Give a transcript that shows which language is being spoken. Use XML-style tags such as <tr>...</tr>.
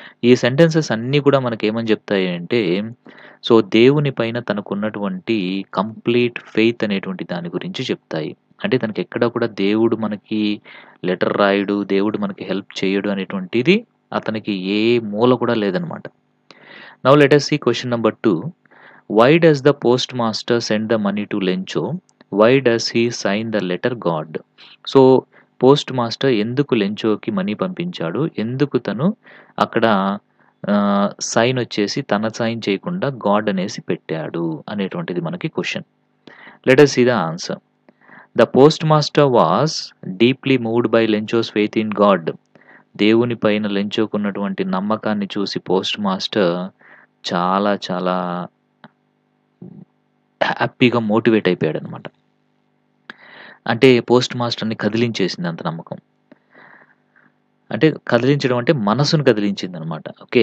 <te>ఈ సెంటెన్సెస్ అన్నీ కూడా మనకేమని చెప్తాయి అంటే, సో, దేవుని పైన తనకున్నటువంటి కంప్లీట్ ఫెయిత్ అనేటువంటి దాని గురించి చెప్తాయి. అంటే తనకెక్కడ కూడా దేవుడు మనకి లెటర్ రాయడు, దేవుడు మనకి హెల్ప్ చేయడు అనేటువంటిది అతనికి ఏ మూల కూడా లేదనమాట.</te> <en>Now let us see question number 2. Why does the postmaster send the money to Lencho? Why does he sign the letter God?</en> <te>So, post master ఎందుకు లెంచోకి మనీ పంపించాడు? ఎందుకు తను అక్కడ సైన్ వచ్చేసి తన సైన్ చేయకుండా గాడ్ అనేసి పెట్టాడు అనేటువంటిది మనకి question.</te> <en>Let us see the answer. The postmaster was deeply moved by Lencho's faith in God.</en> <te>దేవుని పైన లెంచోకున్నటువంటి నమ్మకాన్ని చూసి పోస్ట్ మాస్టర్ చాలా చాలా హ్యాపీగా మోటివేట్ అయిపోయాడనమాట. అంటే పోస్ట్ మాస్టర్‌ని కదిలించేసింది అంత నమ్మకం. అంటే కదిలించడం అంటే మనసును కదిలించిందనమాట. ఓకే.</te>